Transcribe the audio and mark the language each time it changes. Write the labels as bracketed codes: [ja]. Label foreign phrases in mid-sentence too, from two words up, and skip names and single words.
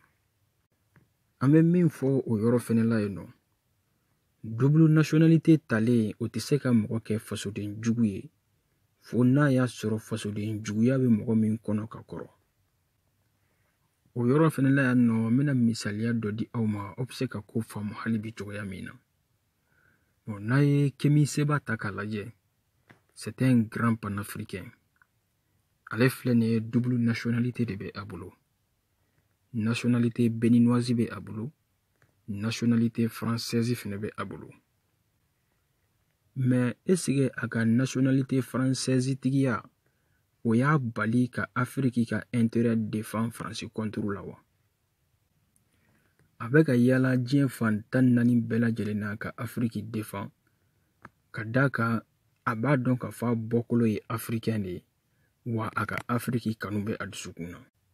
[bm] An bɛ min fɔ o yɔrɔ fɛnɛ la yen nɔ, [fr] double nationalité [bm] talen o tɛ se ka mɔgɔ kɛ fasoden jugu ye, fo n'a y'a sɔrɔ fasoden juguya bɛ mɔgɔ min kɔnɔ ka kɔrɔ. O yɔrɔ fɛnɛ la yan nɔ n bɛna misaliya dɔ di aw ma, aw bɛ se ka ko faamu hali bi cogoya min na. Bon, n'a ye Kemi Seba ta k'a lajɛ, [fr] c'est un grand panafricain. [bm] Ale filɛ nin ye [fr] double nationalité [bm] de bɛ a bolo. [fr] Nationalité béninoise [bm] bɛ a bolo, [fr] nationalité française [bm] fɛnɛ bɛ a bolo. [fr] Mais est-ce que [bm] a ka [fr] nationalité française [bm] tigiya o y'a bali ka Afrique ka [fr] intérêt défend France contre [bm] la wa? A bɛ ka yala diɲɛ fan 14 bɛɛ lajɛlen na ka Afrique défend, ka d'a kan a b'a dɔn k'a fɔ a bɔkolo ye africain de ye, wa a ka Afrique kanu bɛ a dusukun na.